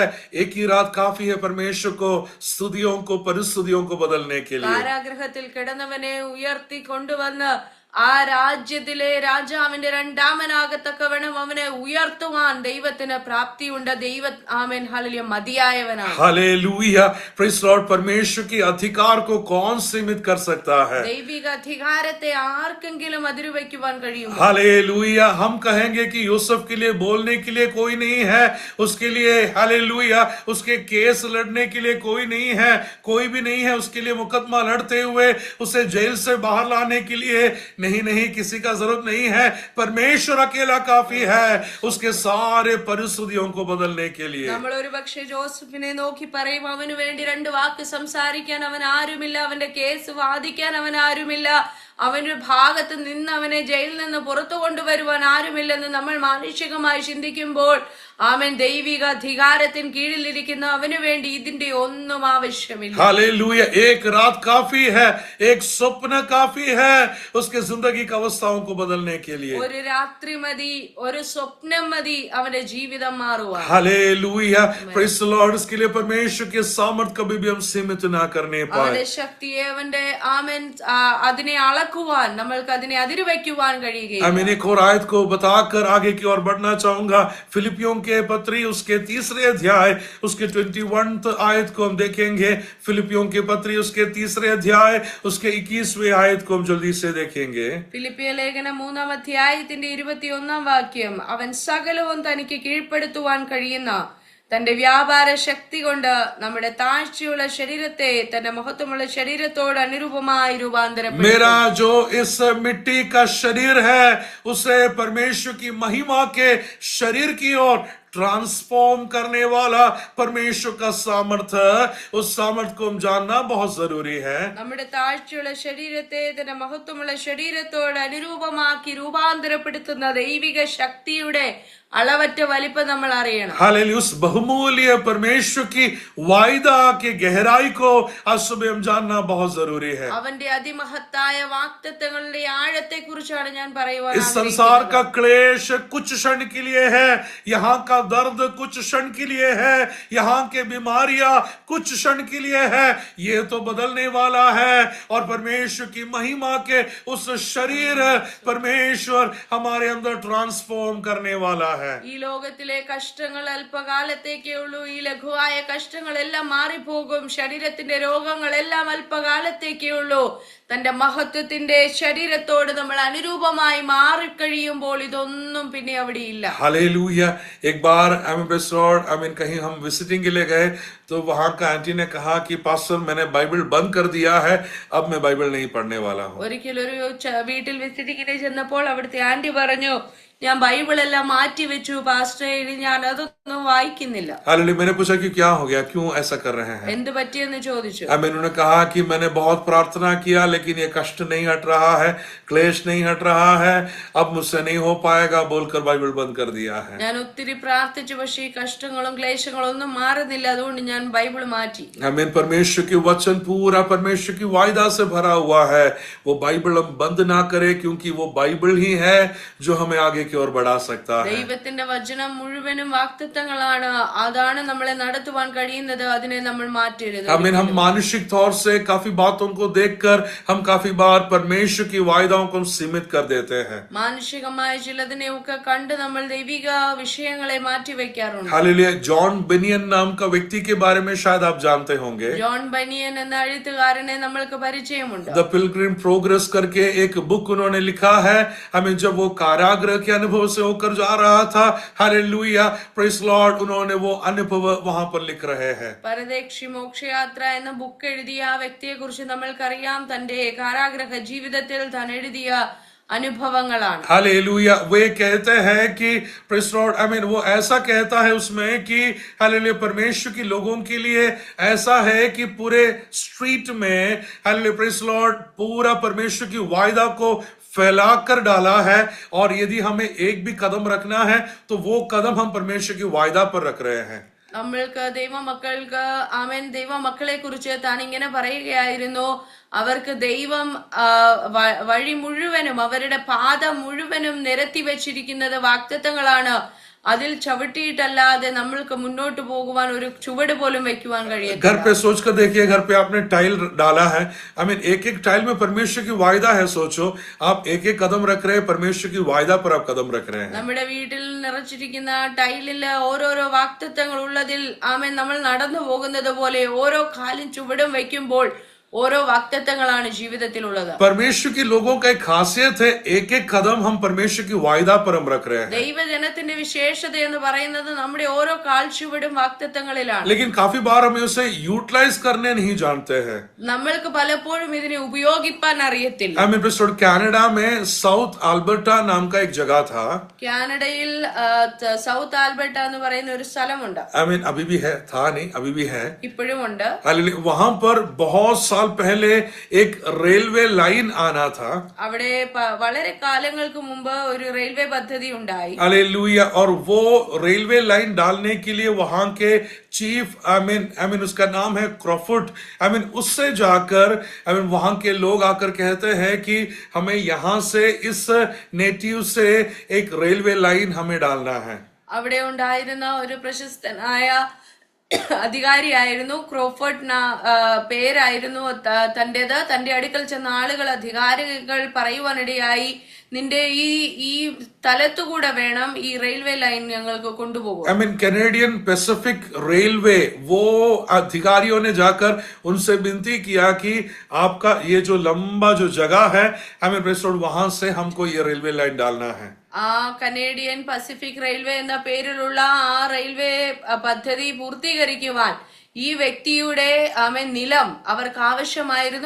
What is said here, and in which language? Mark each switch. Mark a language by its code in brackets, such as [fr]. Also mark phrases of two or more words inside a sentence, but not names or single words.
[hi] एक ही रात काफी है परमेश्वर को स्तुतियों को परिस्थितियों को बदलने के लिए. [ml] കാരാഗൃഹത്തിൽ കിടന്നവനെ ഉയർത്തി കൊണ്ടുവന്ന് ആ രാജ്യത്തിലെ രാജാവിന്റെ രണ്ടാമനാകത്തക്കവണ്ണം അവനെ ഉയർത്തുവാൻ ദൈവത്തിന് പ്രാപ്തിയുണ്ട്. ആമേൻ ഹല്ലേലൂയ മതിയായവനാണ്. [en] Hallelujah praise Lord. [hi] परमेश्वर के अधिकार को कौन सीमित कर सकता है? [ml] ദൈവിക അധികാരത്തെ ആർക്കെങ്കിലും അതിരുവയ്ക്കുവാൻ കഴിയുമോ? [hi] हालेलुया. हम कहेंगे कि यूसुफ के लिए बोलने के लिए कोई नहीं है, उसके लिए हालेलुया उसके केस लड़ने के लिए कोई नहीं है, कोई भी नहीं है उसके लिए मुकदमा लड़ते हुए उसे जेल से बाहर लाने के लिए. नहीं, किसी का जरूरत नहीं है. परमेश्वर अकेला काफी है उसके सारे परिस्थितियों को बदलने के लिए. [ml] നമ്മൾ ഒരു പക്ഷേ ജോസഫിനെ നോക്കി പറയും, അവന് വേണ്ടി രണ്ട് വാക്ക് സംസാരിക്കാൻ അവൻ ആരുമില്ല, അവന്റെ കേസ് വാദിക്കാൻ അവൻ ആരുമില്ല, അവന്റെ ഭാഗത്ത് നിന്ന് അവനെ ജയിലിൽ നിന്ന് പുറത്തു കൊണ്ടുവരുവാൻ ആരുമില്ലെന്ന് നമ്മൾ മാനുഷികമായി ചിന്തിക്കുമ്പോൾ ആമേൻ ദൈവിക അധികാരത്തിന് കീഴിലിരിക്കുന്ന അവന് വേണ്ടി ഇതിന്റെ ഒന്നും ആവശ്യമില്ല. [hi] हालेलुया. एक रात काफी है, एक स्वप्न काफी है उसके जिंदगी की अवस्थाओं को बदलने के लिए. [ml] ഒരു രാത്രി മതി, ഒരു സ്വപ്നം മതി അവന്റെ ജീവിതം മാറുവാൻ. [en] Hallelujah praise the Lord. [hi] इसके लिए परमेश्वर के सामर्थ कभी भी हम सीमित ना करने पाए. [ml] അവന്റെ ശക്തിയെ അവന്റെ ആമേൻ അതിനെ അളക്കുവാൻ നമ്മൾക്ക് അതിനെ അതിരുവയ്ക്കുവാൻ കഴിയുകയില്ല. [hi] मैं एक और आयत को बताकर आगे की ओर बढ़ना चाहूंगा. फिलिपियों के पत्री उसके 3 अध्याय उसके 21 आयत को हम देखेंगे. फिलिपियों के पत्री उसके 3 अध्याय उसके 21वें आयत को हम जल्दी से देखेंगे. [ml] ഫിലിപ്പിയ ലേഖനം 3-ാം അധ്യായത്തിന്റെ 21-ാം വാക്യം, അവൻ സകലവും തനിക്ക് കീഴ്പ്പെടുത്തുവാൻ കഴിയുന്ന തന്റെ വ്യാപാര ശക്തി കൊണ്ട് നമ്മുടെ താഴ്ചയുള്ള ശരീരത്തെ തന്റെ മഹത്വമുള്ള ശരീരത്തോട് അനുരൂപമായി രൂപാന്തരപ്പെടുത്തും. [hi] मेरा जो इस मिट्टी का शरीर है उसे परमेश्वर की महिमा के शरीर की ओर ट्रांसफॉर्म करने वाला परमेश्वर का सामर्थ्य, उस सामर्थ्य को हम जानना बहुत जरूरी है. [ml] നമ്മുടെ താഴ്ചയുള്ള ശരീരത്തെ തന്റെ മഹത്വമുള്ള ശരീരത്തോട് അനുരൂപമാക്കി രൂപാന്തരപ്പെടുത്തുന്ന ദൈവിക ശക്തിയുടെ അളവറ്റ വലിപ്പം നമ്മൾ അറിയണം. [hi] हालेलुया. उस बहुमूल्य परमेश्वर की वायदा की गहराई को आज सुबह हम जानना बहुत जरूरी है. [ml] അവന്റെ അതിമഹത്തായ വാഗ്ദത്തങ്ങളുടെ ആഴത്തെ കുറിച്ചാണ് ഞാൻ പറയുവാൻ [hi] इस संसार का क्लेश कुछ क्षण के लिए है, यहाँ का दर्द कुछ क्षण के लिए है, यहाँ के बीमारियां कुछ क्षण के लिए है. ये तो बदलने वाला है और परमेश्वर की महिमा के उस शरीर परमेश्वर हमारे अंदर ट्रांसफॉर्म करने वाला है. [ml] ഈ ലോകത്തിലെ കഷ്ടങ്ങൾ അല്പകാലത്തേക്കേ ഉള്ളൂ. ഈ ലഘുവായ കഷ്ടങ്ങളെല്ലാം മാറിപ്പോകും. ശരീരത്തിന്റെ രോഗങ്ങളെല്ലാം അല്പകാലത്തേക്കേ ഉള്ളൂ. തന്റെ മഹത്വത്തിന്റെ ശരീരത്തോട് നമ്മൾ അനുരൂപമായി മാറിക്കഴിയുമ്പോൾ ഇതൊന്നും പിന്നെ അവിടെ ഇല്ല. [hi] हालेलुया. एक बार कहीं हम विजिटिंग के लिए गए तो वहां का आंटी ने कहा कि पास्टर मैंने बाइबल बंद कर दिया है, अब मैं बाइबल नहीं पढ़ने वाला हूँ. [ml] ഒരിക്കലൊരു വീട്ടിൽ വിസിറ്റിങ്ങിന് ചെന്നപ്പോൾ അവിടുത്തെ ആന്റി പറഞ്ഞു, ഞാൻ ബൈബിൾ എല്ലാം മാറ്റി വെച്ചു പാസ്റ്റർ, ഞാൻ അതൊന്നും വായിക്കുന്നില്ല. [hi] हालेलुया. मैंने पूछा कि क्या हो गया, क्यों ऐसा कर रहे हैं? [ml] എന്ത് പറ്റിയെന്ന് ചോദിച്ചു. [hi] उन्होंने कहा कि मैंने बहुत प्रार्थना किया लेकिन ये कष्ट नहीं हट रहा है, क्लेश नहीं हट रहा है, अब मुझसे नहीं हो पाएगा बोलकर बाइबल बंद कर दिया है. [ml] ഞാൻ ഒത്തിരി പ്രാർത്ഥിച്ചു, പക്ഷേ ഈ കഷ്ടങ്ങളും ക്ലേശങ്ങളും ഒന്നും മാറുന്നില്ല, അതുകൊണ്ട് ഞാൻ ബൈബിൾ മാറ്റി. [hi] आमीन. परमेश्वर की वचन पूरा परमेश्वर की वायदा से भरा हुआ है. वो बाइबल हम बंद ना करें क्योंकि वो बाइबल ही है जो हमें आगे की ओर बढ़ा सकता है. [ml] ദൈവത്തിന്റെ വചനം മുഴുവനും വാഗ്ദത്തങ്ങളാണ്, അതാണ് നമ്മളെ നടത്തുവാൻ കഴിയുന്നത്, അതിനെ നമ്മൾ മാറ്റരുത്. [hi] आमीन. हम मानसिक तौर से काफी बातों को देखकर हम काफी बार परमेश्वर की वायदाओं को सीमित कर देते हैं. [ml] മാനുഷികമായ ചിലതിനെ ഒക്കെ കണ്ട് നമ്മൾ ദൈവിക വിഷയങ്ങളെ മാറ്റി വെക്കാറുണ്ട്. [hi] हालेलुया. जॉन बेनियन नाम का व्यक्ति के बारे में शायद आप जानते होंगे. [ml] ജോൺ ബനിയൻ എന്ന എഴുത്തുകാരനെ നമ്മൾക്ക് പരിചയമുണ്ട്. [hi] द पिलग्रिम प्रोग्रेस करके एक बुक उन्होंने लिखा है. हमें जब वो कारागृह के अनुभव से होकर जा रहा था, [en] Hallelujah praise Lord, [hi] उन्होंने वो अनुभव वहां पर लिख रहे हैं. [ml] പരദേശി മോക്ഷയാത്ര എന്ന ബുക്ക് എഴുതിയ ആ വ്യക്തിയെ കുറിച്ച് നമ്മൾക്കറിയാം. തന്റെ കാരാഗ്രഹ ജീവിതത്തിൽ താൻ എഴുതിയ അനുഭവങ്ങളാണ്. [hi] हालेलुया. वे कहते हैं कि [en] praise Lord [hi] वो ऐसा कहता है उसमें कि हालेलुया परमेश्वर के लोगों के लिए ऐसा है कि पूरे स्ट्रीट में [en] Hallelujah praise Lord [hi] पूरा परमेश्वर की वायदा को फैलाकर डाला है, और यदि हमें एक भी कदम रखना है तो वो कदम हम परमेश्वर की वायदा पर रख रहे हैं. [ml] നമ്മൾക്ക് ദൈവമക്കൾക്ക് ആമേൻ ദൈവമക്കളെ കുറിച്ച് താൻ ഇങ്ങനെ പറയുകയായിരുന്നു, അവർക്ക് ദൈവം വഴി മുഴുവനും അവരുടെ പാത മുഴുവനും നിരത്തി വെച്ചിരിക്കുന്നത് വാഗ്ദത്തങ്ങളാണ്. അതിൽ ചവിട്ടിയിട്ടല്ലാതെ നമ്മൾക്ക് മുന്നോട്ട് പോകുവാൻ ഒരു ചുവട് പോലും വെക്കുവാൻ കഴിയില്ല. [hi] घर पे सोच कर देखिए, घर पे आपने टाइल डाला है, [en] I mean [hi] एक एक टाइल में परमेश्वर की वायदा है. सोचो आप एक एक कदम रख रहे हैं, परमेश्वर की वायदा पर आप कदम रख रहे हैं. [ml] നമ്മുടെ വീട്ടിൽ നിറച്ചിരിക്കുന്ന ടൈലില് ഓരോരോ വാഗ്ദത്തങ്ങൾ ഉള്ളതിൽ ആമേൻ നമ്മൾ നടന്നു പോകുന്നത് പോലെ ഓരോ കാലും ചുവടും വെക്കുമ്പോൾ ഓരോ വാഗ്ദത്തങ്ങളാണ് ജീവിതത്തിലുള്ളത്. [hi] परमेश्वर के लोगों का एक खासियत है, एक एक कदम हम परमेश्वर की वायदा पर हम रख रहे हैं. [ml] ദൈവജനത്തിന്റെ വിശേഷത എന്ന് പറയുന്നത് നമ്മുടെ ഓരോ കാൽ ചുവടും വാഗ്ദത്തങ്ങളിലാണ്. [hi] लेकिन काफी बार हमें उसे यूटिलाइज करने नहीं जानते हैं. [ml] നമ്മൾക്ക് പലപ്പോഴും ഇതിനെ ഉപയോഗിക്കാൻ അറിയത്തില്ല. [en] I mean [hi] प्रेस्टोड कनाडा में साउथ अल्बर्टा नाम का एक जगह था. [ml] കാനഡയിൽ സൗത്ത് ആൽബർട്ട എന്ന് പറയുന്ന ഒരു സ്ഥലമുണ്ട്. [en] I mean [hi] अभी भी है, था नहीं, अभी भी है. [ml] ഇപ്പോഴും ഉണ്ട്. [hi] वहां पर बहुत साल पहले एक रेलवे लाइन आना था. [ml] അവിടെ വളരെ കാലങ്ങൾക്ക് മുമ്പ് ഒരു റെയിൽവേ പദ്ധതി ഉണ്ടായി. [hi] हालेलुया. और वो रेलवे लाइन डालने के लिए वहां के चीफ [en] I mean [hi] उसका नाम है क्रॉफोर्ड. [en] I mean [hi] उससे जाकर [en] I mean [hi] वहां के लोग आकर कहते हैं कि हमें यहां से इस नेटिव से एक रेलवे लाइन हमें डालना है. [ml] അവിടെ ഉണ്ടായിരുന്ന ഒരു പ്രശസ്തനായ അധികാരിയായിരുന്നു ക്രോഫോർഡ്. പേരായിരുന്നു തന്റേത്. തന്റെ അടുക്കൽ ചെന്ന ആളുകൾ അധികാരികൾ പറയുവാനിടയായി, നിന്റെ ഈ സ്ഥലത്തുകൂടെ വേണം ഈ റെയിൽവേ ലൈൻ ഞങ്ങൾക്ക് കൊണ്ടുപോകും. [en] I mean [hi] कैनेडियन पैसिफिक रेलवे, वो अधिकारियों ने जाकर उनसे विनती किया कि आपका ये जो लंबा जो जगह है, [en] I mean [hi] प्रेस्टोड वहां से हमको ये रेलवे लाइन डालना है. [ml] ആ കനേഡിയൻ പസഫിക് റെയിൽവേ എന്ന പേരിലുള്ള ആ റെയിൽവേ പദ്ധതി പൂർത്തീകരിക്കുവാൻ ഈ വ്യക്തിയുടെ നിലം അവർക്ക് ആവശ്യമായിരുന്നു.